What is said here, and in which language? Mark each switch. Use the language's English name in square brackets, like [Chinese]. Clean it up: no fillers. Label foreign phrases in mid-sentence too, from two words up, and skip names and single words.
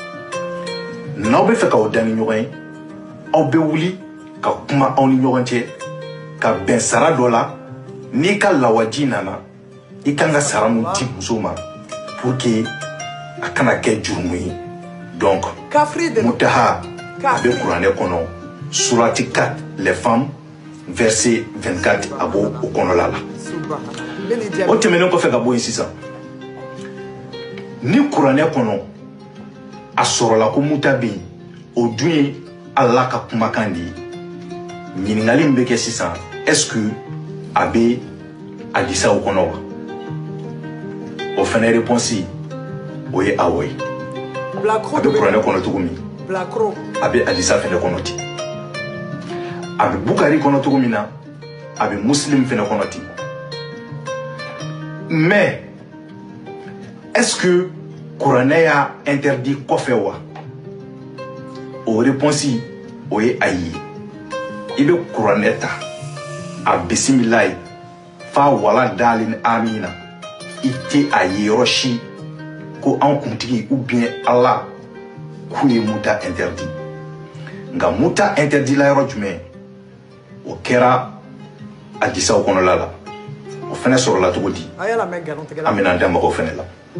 [Bambara] ye n'aw bɛ fɛ k'aw da ni ɲɔgɔn ye aw bɛ wuli ka kuma aw ni ɲɔgɔn cɛ ka bɛn sara dɔ la n'i ka lawaji nana i kan ka sara mun di muso ma [French] pour que [Bambara] a kana kɛ jurumu ye donc mutaha a bɛ kuranɛ kɔnɔ surati 4 [French] les femmes verset [Bambara] 24 a b'o o kɔnɔla la o tɛmɛnen kɔfɛ ka bɔ yen sisan ni kuranɛ kɔnɔ a sɔrɔla ko muta bɛ yen o dun ye Ala ka kumakan de ye ɲininkali min bɛ kɛ sisan [French] est-ce que [Bambara] a bɛ hadisaw kɔnɔ wa o fana réponse o ye awɔ ye a bɛ kuranɛ kɔnɔ cogo min a bɛ hadisa fana kɔnɔ ten a bɛ Bukari kɔnɔ cogo min na a bɛ Muslim fana kɔnɔ ten [French] mais est-ce que [Bambara] kuranɛ y'a interdit kɔfɛ wa o réponse o ye ayi i bɛ kuranɛ ta a bisimilayi fa wala dali ni amina i tɛ a ye yɔrɔ si ko an kuntigi [French] ou bien [Bambara] Allah k'u ye muta interdit nga muta interdit la yɔrɔ jumɛn o kɛra a disaw kɔnɔla la o fɛnɛ sɔrɔla cogo di an bɛna da mɔgɔw fɛnɛ la